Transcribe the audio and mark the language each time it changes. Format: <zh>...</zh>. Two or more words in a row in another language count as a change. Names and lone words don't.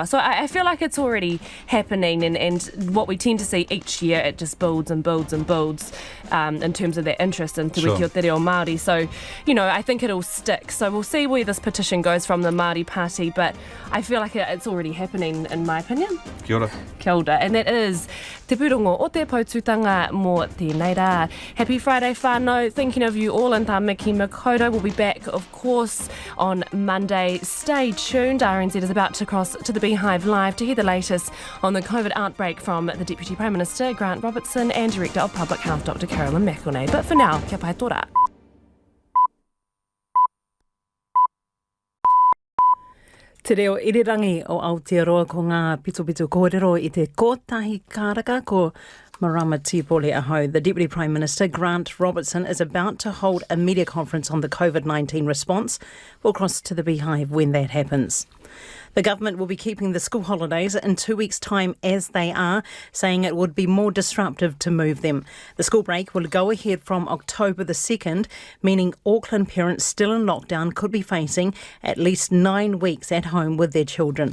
<en>So I feel like it's already happening, and what we tend to see each year, it just builds and builds and builds in terms of their interest in Te Wiki o Te Reo Māori. So, I think it'll stick. So we'll see where this petition goes from the Māori Party, but I feel like it's already happening, in my opinion.</en> <mi>Kia ora. Kia ora.</mi> <en>And that is</en> <mi>Te Pūrongo o te Paututanga mō tēnei rā.</mi> <en>Happy Friday whānau. Thinking of you all, and tā Miki Makoto will be back, of course, on Monday. Stay tuned. RNZ is about to cross to the Beehive Live to hear the latest on the COVID outbreak from the Deputy Prime Minister, Grant Robertson, and Director of Public Health, Dr. Carolyn McElnay. But for now,</en> <mi>kia pai tō rā. Te reo irirangi o Aotearoa ko ngā pito kōrero i te kōtahi kāraka ko Marama Tipole Aho.</mi> <en>The Deputy Prime Minister, Grant Robertson, is about to hold a media conference on the COVID-19 response. We'll cross to the Beehive when that happens. The government will be keeping the school holidays in 2 weeks' time as they are, saying it would be more disruptive to move them. The school break will go ahead from October the 2nd, meaning Auckland parents still in lockdown could be facing at least 9 weeks at home with their children.</en>